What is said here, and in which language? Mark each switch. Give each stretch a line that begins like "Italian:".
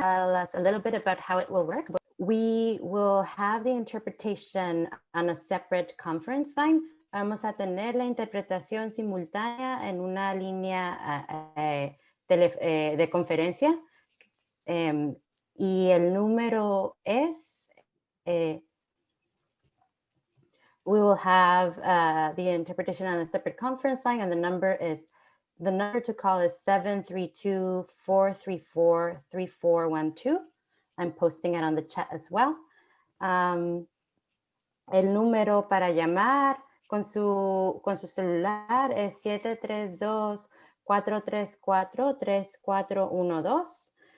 English: Tell us a little bit about how it will work. We will have the interpretation on a separate conference line.
Spanish: Vamos a tener la interpretación simultánea en una línea de conferencia. Y el número es,
English: we will have the interpretation on a separate conference line, and the number to call is 732-434-3412. I'm posting it on the chat as well.
Spanish: El número para llamar con su celular es 732-434-3412.